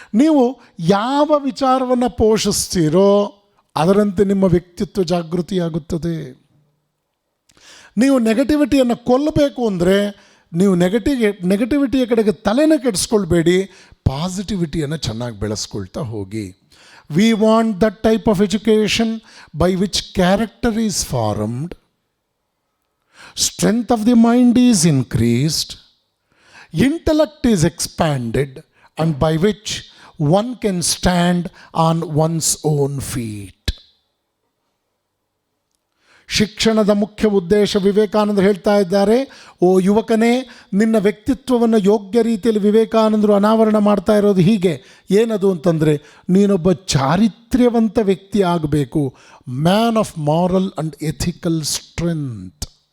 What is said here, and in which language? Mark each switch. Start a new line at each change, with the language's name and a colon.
Kannada: ನೀವು ಯಾವ ವಿಚಾರವನ್ನು ಪೋಷಿಸ್ತೀರೋ ಅದರಂತೆ ನಿಮ್ಮ ವ್ಯಕ್ತಿತ್ವ ಜಾಗೃತಿಯಾಗುತ್ತದೆ. ನೀವು ನೆಗೆಟಿವಿಟಿಯನ್ನು ಕೊಲ್ಲಬೇಕು ಅಂದರೆ ನೀವು ನೆಗೆಟಿವಿಟಿಯ ಕಡೆಗೆ ತಲೆನೇ ಕೆಡಿಸ್ಕೊಳ್ಬೇಡಿ, ಪಾಸಿಟಿವಿಟಿಯನ್ನು ಚೆನ್ನಾಗಿ ಬೆಳೆಸ್ಕೊಳ್ತಾ ಹೋಗಿ.
English: We want that type of education by which character is formed, strength of the mind is increased, intellect is expanded, and by which one can stand on one's own feet.
Kannada: ಶಿಕ್ಷಣದ ಮುಖ್ಯ ಉದ್ದೇಶ, ವಿವೇಕಾನಂದರು ಹೇಳ್ತಾ ಇದ್ದಾರೆ, ಓ ಯುವಕನೇ, ನಿನ್ನ ವ್ಯಕ್ತಿತ್ವವನ್ನು ಯೋಗ್ಯ ರೀತಿಯಲ್ಲಿ ವಿವೇಕಾನಂದರು ಅನಾವರಣ ಮಾಡ್ತಾ ಇರೋದು ಹೀಗೆ. ಏನದು ಅಂತಂದರೆ, ನೀನೊಬ್ಬ ಚಾರಿತ್ರ್ಯವಂತ ವ್ಯಕ್ತಿ ಆಗಬೇಕು.
English: Man of moral and ethical strength.